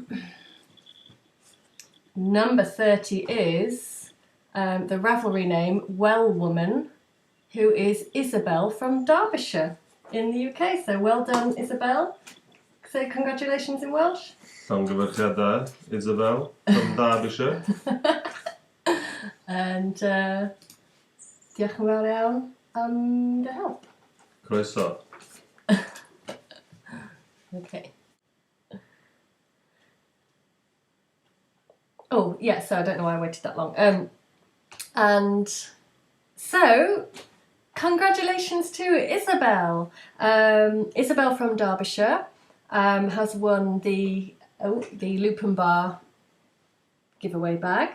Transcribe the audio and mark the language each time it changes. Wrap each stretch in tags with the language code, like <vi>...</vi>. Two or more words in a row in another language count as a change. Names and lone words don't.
<en>Number 30 is the Ravelry name Well Woman, who is Isabel from Derbyshire in the UK. So well done, Isabel. Say congratulations in Welsh.</en> <cy>Llongyfarchiadau, Isabel from Derbyshire. And diolch yn fawr iawn am dy help. Croeso.</cy> <en>Okay. Oh, yeah, so I don't know why I waited that long. And so, congratulations to Isabel. Isabel from Derbyshire has won the Lupin Bar Giveaway bag.</en>